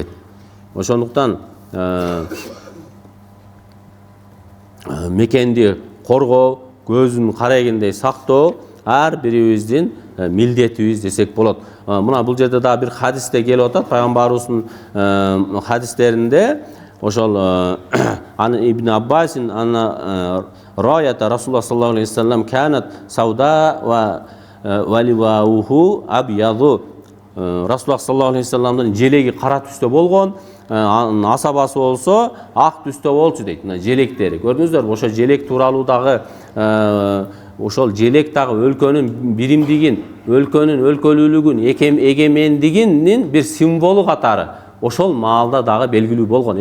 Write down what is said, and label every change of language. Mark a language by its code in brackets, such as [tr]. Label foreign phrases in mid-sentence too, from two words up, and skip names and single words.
[ky] Ошондуктан мекенди коргоо, көздүн карегиндей сактоо ар бирибиздин милдетибиз десек болот. Мына бул жерде да бир хадисте келип атат. Пайгамбарыбыздын хадистеринде ошол [ar] ابن عباس راية رسول الله صلى الله عليه وسلم كانت سوداء ولواؤه أبيض. رسول الله صلى الله عليه وسلم [ky] желеги кара түстө болгон, асабасы болсо ак түстө болчу дейт. Мына желектери. Көрдүңүздөрбү? Ошо желек тууралуу дагы ошол желек дагы өлкөнүн биримдигин, өлкөнүн өлкөлүүлүгүн, эгемендигинин бир символу катары ошол маалда дагы белгилүү болгон.